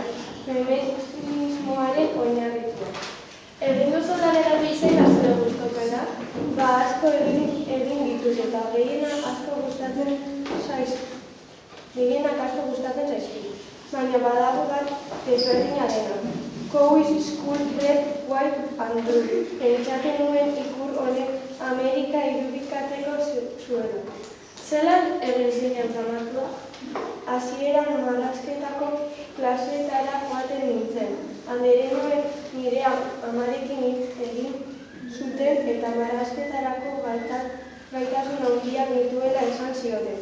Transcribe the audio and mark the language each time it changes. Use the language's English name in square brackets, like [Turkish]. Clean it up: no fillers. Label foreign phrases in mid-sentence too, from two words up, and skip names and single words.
[Basque] Feminismoaren oinarritua. Egin duzu lanera zein da zure gustukoena? Asko egin ditut eta gehienak asko gustatzen zaizkit. Baina badago bat desberdina dena. [English] How is school red, white and blue? [Basque] Pentsatzen nuen ikur honek Amerika irudikatzeko zuela. Zelan egin zinen famatua? Hasieran marrazketako klaseetara joaten nintzen. Andere nuen nire amarekin hitz egin zuten eta marrazketarako gaitasun handiak nituela esan zioten.